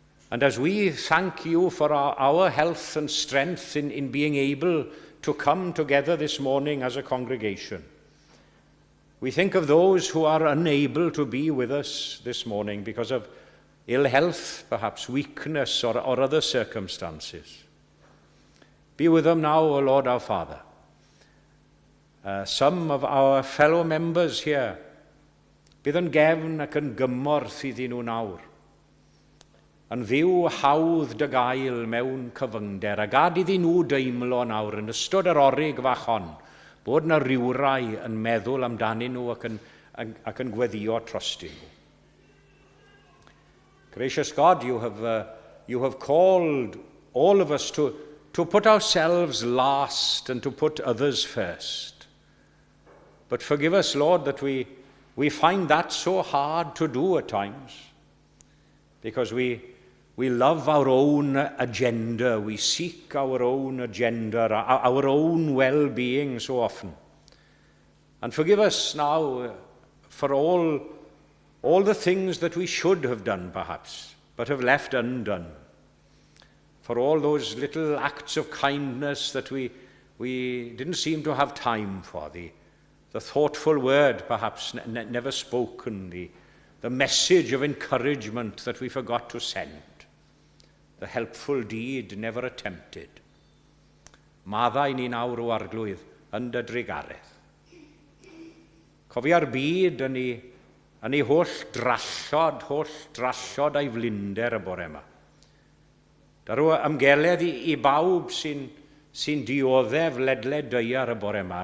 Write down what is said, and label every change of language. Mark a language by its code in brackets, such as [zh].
[en] And as we thank you for our health and strength in being able to come together this morning as a congregation, we think of those who are unable to be with us this morning because of ill health, perhaps weakness or other circumstances. Be with them now, O Lord our Father. Some of our fellow members here, [cy] bydd yn gefn ac yn gymorth iddyn nhw nawr. Yn ddiw hawdd dy gael mewn cyfyngder, a gad iddyn nhw deimlo nawr yn ystod yr orig fach hon, bod na rywrai yn meddwl amdanyn nhw ac yn gweddio trostyn nhw. [en] Gracious God, you have called all of us to put ourselves last and to put others first. But forgive us, Lord, that we find that so hard to do at times, because we love our own agenda, we seek our own agenda, our own well-being so often. And forgive us now for all the things that we should have done, perhaps, but have left undone. For all those little acts of kindness that we didn't seem to have time for, the thoughtful word, perhaps never spoken, the message of encouragement that we forgot to send, the helpful deed never attempted. [cy] Maddau ni nawr o arglwydd yn dy drigaredd. Cofia'r byd yn ei holl drallod a'i flinder y bore yma. Darw ymgeledd i bawb sy'n dioddef ledled deiar y bore yma.